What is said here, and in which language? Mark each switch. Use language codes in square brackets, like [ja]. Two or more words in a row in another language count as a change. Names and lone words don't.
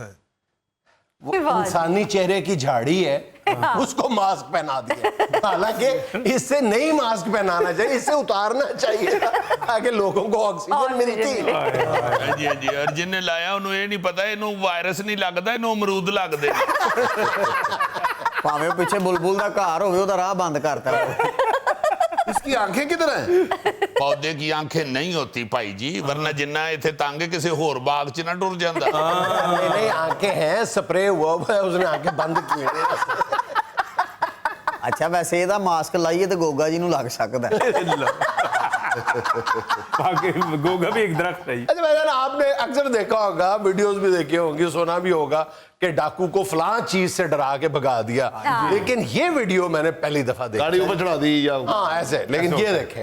[ur] وہ انسانی چہرے کی جھاڑی ہے، اس کو ماسک پہنا دیا. حالانکہ اس سے نہیں ماسک پہنانا چاہیے، اس سے اتارنا چاہیے تاکہ لوگوں کو آکسیجن ملتی. [pa] جی جی، اور جن نے لایا انہوں یہ نہیں پتا انہوں وائرس نہیں لگتا، انہوں امرود لگتے. ਭਾਵੇਂ ਪਿੱਛੇ ਬੁਲਬੁਲ ਦਾ ਘਰ ਹੋਵੇ ਉਹਦਾ ਰਾਹ ਬੰਦ ਕਰਤਾ. [ur] اس کی آنکھیں کدھر ہیں؟ پودے کی آنکھیں نہیں ہوتی بھائی جی، [pa] ورنہ جنہ ایتھے تانگے کسی ہور باغ چ نہ ٹر جاندا. [ur] نہیں، آنکھیں ہیں، سپرے ہوا ہوا ہے، اس نے آنکھیں بند کی ہیں. اچھا ویسے [pa] ਇਹਦਾ ਮਾਸਕ ਲਾਈਏ ਤੇ ਗੋਗਾ ਜੀ ਨੂੰ ਲੱਗ ਸਕਦਾ. [ur] گوگا بھی ایک درخت ہے. اچھا بھائی جان، آپ نے اکثر دیکھا ہوگا، ویڈیوز بھی دیکھے ہوں گے، سنا بھی ہوگا کہ ڈاکو کو فلاں چیز سے ڈرا کے بھگا دیا. لیکن یہ ویڈیو میں نے پہلی دفعہ دیکھا. گاڑی اوپر چڑھا دی یا ہاں ایسے. لیکن یہ دیکھیں،